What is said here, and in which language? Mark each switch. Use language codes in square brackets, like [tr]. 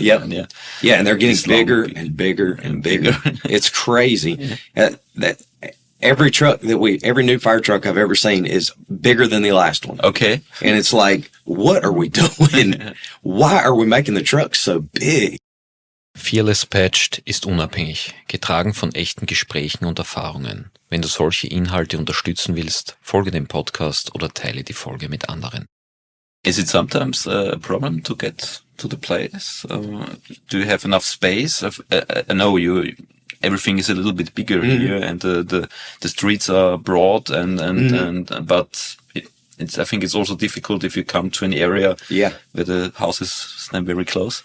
[en] and they're getting bigger and bigger and bigger. It's crazy. That every new fire truck I've ever seen is bigger than the last one. Okay. And it's like, what are we doing? Why are we making the trucks so big? [de] Fearless Patched ist unabhängig, getragen von echten Gesprächen und Erfahrungen. Wenn du solche Inhalte unterstützen willst, folge dem Podcast oder teile die Folge mit anderen. [en] Is it sometimes a problem to get to the place? Do you have enough space? I know everything is a little bit bigger here, and the streets are broad, but I think it's also difficult if you come to an area where the houses stand very close.